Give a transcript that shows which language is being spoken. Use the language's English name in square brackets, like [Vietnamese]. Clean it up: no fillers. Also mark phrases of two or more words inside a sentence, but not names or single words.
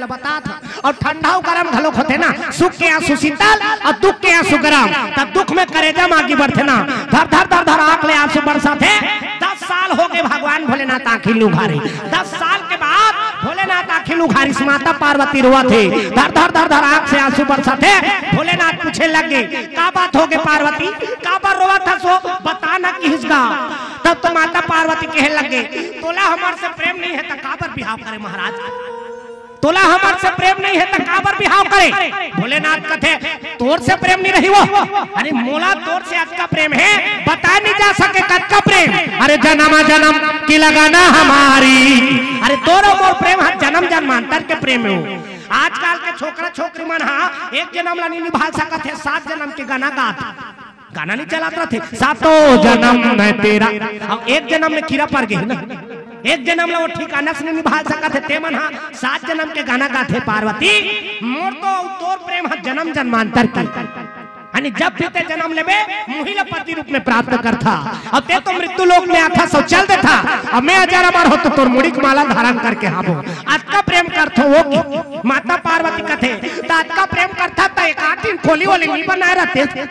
[Chhattisgarhi] बता था और ठंडा और गरम घलो होते ना सुख के आंसू शीतल और दुख के आंसू गरम तब दुख में करेजा आगे बढ़ते ना धर धर धर धर आंख ले आंसू बरसाते 10 साल हो गए भगवान भोलेनाथ आंखी उघारे 10 साल के बाद भोलेनाथ आंखी उघारी माता पार्वती रोआ थे धर धर धर धर आंख से आंसू बरसाते भोलेनाथ पूछे लगे का बात हो गए पार्वती का पर रोआ था सो बताना किसका तब तो माता पार्वती कहे लगे तोला हमार से प्रेम नहीं है तो का पर बिहाव करे महाराज तोला हमार से प्रेम नहीं है तो का पर बिहाव करे भोलेनाथ कथे तोर से प्रेम नहीं रही वो अरे मोला तोर से आज का प्रेम है बता नहीं जा सके कद का प्रेम अरे जन्म की लगाना हमारी अरे तोरो मोर प्रेम हर जन्म जन्मांतर के प्रेम हो आजकल के छोकरा छोकरी मन हाँ एक जन्म ला नहीं निभा सकत है 7 जन्म के गाना गाना नहीं चलाते थे 7 जन्म में तेरा अब एक जन्म में कीड़ा पड़ गए ना एक जन्म ला वो ठिकाना से नहीं निभा सकत है तेमन हाँ 7 जन्म के गाना गाते पार्वती मोर तो तोर प्रेम हर जन्म जन्मांतर की यानी जब भी ते जन्म लेबे मुहिला पति रूप में प्राप्त करता अब ते तो मृत्यु लोक में आता सब चल देता अब मैं 1000 बार हो तो तोर मुड़ी की माला धारण करके हाबो आज का प्रेम करथो वो की माता पार्वती कथे तो आज का प्रेम करता तो एक आठीन खोली वाली नहीं बना रहते